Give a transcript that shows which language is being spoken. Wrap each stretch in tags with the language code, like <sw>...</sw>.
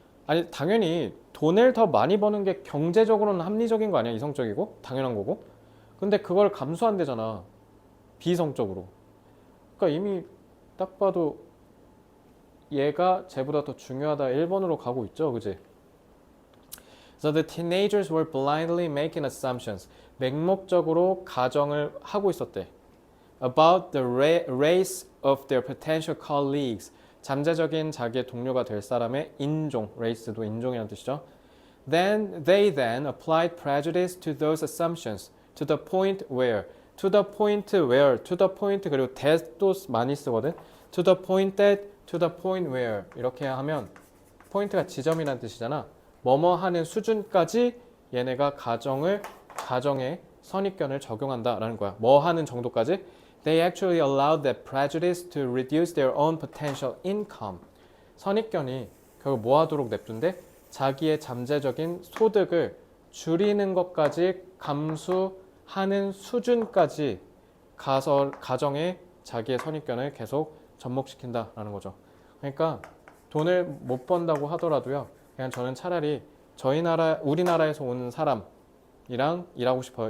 <ko>아니 당연히 돈을 더 많이 버는 게 경제적으로는 합리적인 거 아니야? 이성적이고 당연한 거고. 근데 그걸 감수한대잖아. 비성적으로. 그러니까 이미 딱 봐도 얘가 쟤보다 더 중요하다 1번으로 가고 있죠. 그지?</ko> <en>So the teenagers were blindly making assumptions.</en> <ko>맹목적으로 가정을 하고 있었대.</ko> <en>About the race of their potential colleagues.</en> <ko>잠재적인 자기의 동료가 될 사람의 인종, race도 인종이라는 뜻이죠.</ko> <en>They then applied prejudice to those assumptions to the point where, to the point</en> <ko>그리고</ko> <en>that도</en> <ko>많이 쓰거든.</ko> <en>To the point that, to the point where</en> <ko>이렇게 하면 포인트가 지점이라는 뜻이잖아. 뭐뭐 하는 수준까지 얘네가 가정에 선입견을 적용한다라는 거야. 뭐 하는 정도까지?</ko> <en>They actually allowed that prejudice to reduce their own potential income.</en> <ko>선입견이 결국 뭐 하도록 냅둔데? 자기의 잠재적인 소득을 줄이는 것까지 감수하는 수준까지 가정에 자기의 선입견을 계속 접목시킨다라는 거죠. 그러니까 돈을 못 번다고 하더라도요. 그냥 저는 차라리 우리나라에서 온 사람이랑 일하고 싶어요.</ko>